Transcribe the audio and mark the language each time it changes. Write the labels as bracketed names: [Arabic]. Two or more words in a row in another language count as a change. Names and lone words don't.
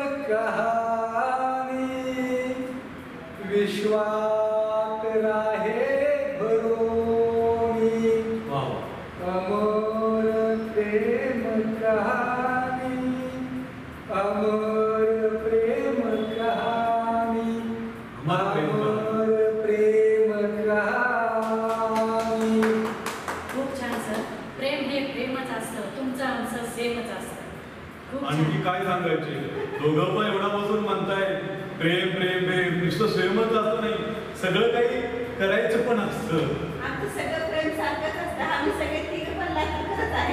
[Marathi] कहानी विश्वात राहे भरोनी अमर प्रेम कहानी अमर प्रेम कहानी अमर प्रेम कहानी. खूप छान सर. प्रेम हे प्रेमच असतं. तुमचं आमचं सेमच असतं. खूप आणखी छान. काय सांगायचे दोघं पण एवढा बसून म्हणताय प्रेम प्रेम प्रेम नुसतं सेमच असतं नाही सगळं काही करायचं पण असतं. आमचं सगळं प्रेम सारखंच असतं. आम्ही सगळे तिघं पण लातूरच आहे.